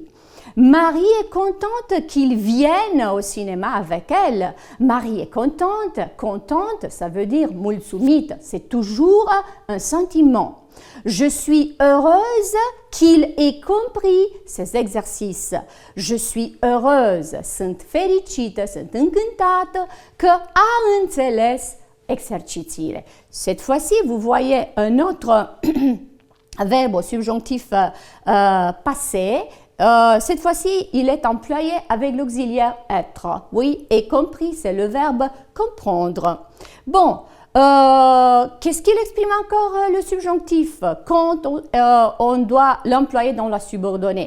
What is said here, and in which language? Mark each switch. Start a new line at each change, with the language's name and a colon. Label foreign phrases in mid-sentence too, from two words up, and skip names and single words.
French: Marie est contente qu'il vienne au cinéma avec elle. Marie est contente. Contente, ça veut dire mulțumit. C'est toujours un sentiment. Je suis heureuse qu'il ait compris ces exercices. Je suis heureuse,
Romanian: sunt fericită, sunt încântată că a înțeles exercițiile.
French: Cette fois-ci, vous voyez un autre verbe au subjonctif passé. Cette fois-ci, il est employé avec l'auxiliaire être. Oui, et compris, c'est le verbe comprendre. Bon, qu'est-ce qu'il exprime encore le subjonctif quand on doit l'employer dans la subordonnée?